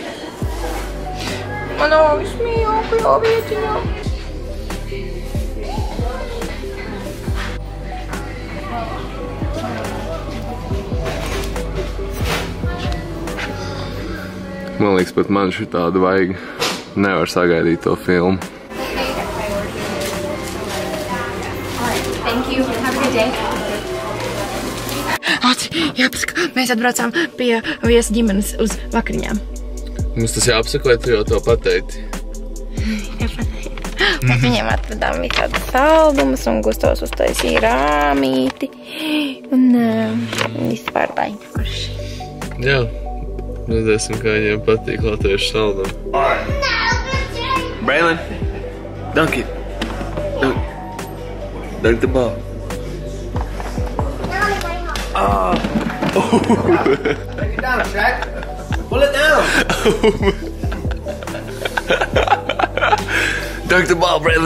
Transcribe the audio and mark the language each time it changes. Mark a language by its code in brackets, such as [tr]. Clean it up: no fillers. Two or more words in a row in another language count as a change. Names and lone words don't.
[lv] Manā vismīļākajā vietiņā. Man liekas, pat man šitādu vajag. Nevar sagaidīt to filmu. [en] Thank you. Have a good day. [lv] Jāpasaka, mēs atbraucām pie viesa ģimenes uz vakariņām. Mums tas jāapsaka, vai tu jau to pateikti? Mēs viņiem atvedām visādas saldumus un Gustavs uztaisīja rāmīti. Un vispār baigi forši. Jā. Redzēsim, kā viņiem patīk latviešu saldumi. [en] Braylon, dunk it. Dunk the ball. Break it down, Shaq. Pull it down. Dunk the ball, Braylon.